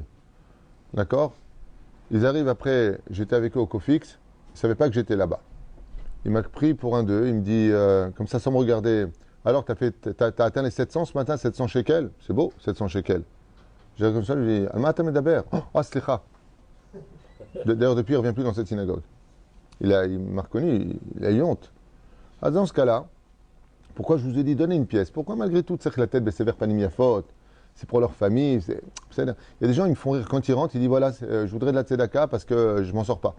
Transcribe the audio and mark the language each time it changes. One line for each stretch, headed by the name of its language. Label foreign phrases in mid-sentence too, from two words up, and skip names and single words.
French: D'accord? Ils arrivent après, j'étais avec eux au Cofix, ils ne savaient pas que j'étais là-bas. Il m'a pris pour un d'eux, il me dit, comme ça sans me regarder, alors t'as atteint les 700 ce matin, 700 shekels? C'est beau, 700 shekels. J'ai comme ça, je lui dis,
Hebrew: על מה מדבר. Ah, slicha.
French: D'ailleurs, depuis, il ne revient plus dans cette synagogue. Il m'a reconnu, il a eu honte. Ah, dans ce cas-là, pourquoi je vous ai dit donnez une pièce? Pourquoi malgré tout, c'est que la tête, c'est vers Panimiafot, c'est pour leur famille. Il y a des gens, ils me font rire quand ils rentrent, ils disent voilà, je voudrais de la tzedaka parce que je m'en sors pas.